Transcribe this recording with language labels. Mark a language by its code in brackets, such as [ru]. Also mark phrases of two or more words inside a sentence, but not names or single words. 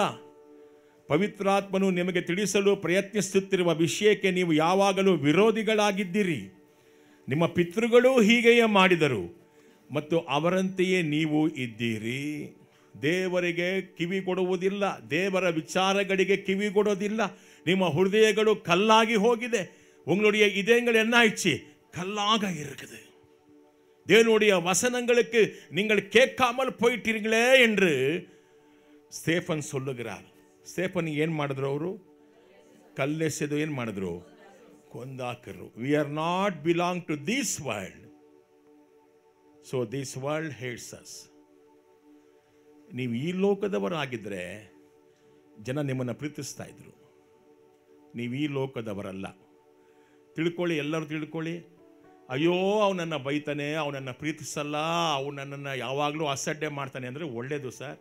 [kn] ಪವಿತ್ರಾತ್ಮನು ನಿಮಗೆ ತಿಳಿಸಲು ಪ್ರಯತ್ನಿಸುತ್ತಿರುವ ವಿಷಯಕ್ಕೆ ನೀವು ಯಾವಾಗಲೂ ವಿರೋಧಿಗಳಾಗಿದ್ದೀರಿ. ನಿಮ್ಮ ಪಿತೃಗಳು ಹೀಗೆಯೇ ಮಾಡಿದರು ಮತ್ತು ಅವರಂತೆಯೇ ನೀವು ಇದ್ದೀರಿ. ದೇವರಿಗೆ ಕಿವಿ ಕೊಡುವುದಿಲ್ಲ, ದೇವರ ವಿಚಾರಗಳಿಗೆ ಕಿವಿ ಕೊಡೋದಿಲ್ಲ. ನಿಮ್ಮ ಹೃದಯಗಳು ಕಲ್ಲಾಗಿ ಹೋಗಿದೆ. [ta] உங்களுடைய இதயங்கள் என்ன ஆயிடுச்சு? கல்லாக இருக்குது. தேவனுடைய வசனங்களுக்கு நீங்கள் கேட்காமல் போயிட்டீர்களே என்று ಸ್ಟೇಫನ್ சொல்லுகிறார். [kn] ಸ್ಟೇಫನ್ ಏನು ಮಾಡಿದ್ರು? ಅವರು ಕಲ್ಲೆಸೆದು ಏನು ಮಾಡಿದ್ರು? ಕೊಂದಾಕರು. [en] We are not belong to this world, so this world hates us. [kn] ನೀವು ಈ ಲೋಕದವರಾಗಿದ್ದರೆ ಜನ ನಿಮ್ಮನ್ನು ಪ್ರೀತಿಸ್ತಾ ಇದ್ರು. ನೀವು ಈ ಲೋಕದವರಲ್ಲ. ತಿಳ್ಕೊಳ್ಳಿ, ಎಲ್ಲರೂ ತಿಳ್ಕೊಳ್ಳಿ. ಅಯ್ಯೋ ಅವನನ್ನು ಬೈತಾನೆ, ಅವನನ್ನು ಪ್ರೀತಿಸಲ್ಲ, ಅವನನ್ನು ಯಾವಾಗಲೂ ಅಸಡ್ಡೆ ಮಾಡ್ತಾನೆ ಅಂದರೆ ಒಳ್ಳೆಯದು ಸರ್.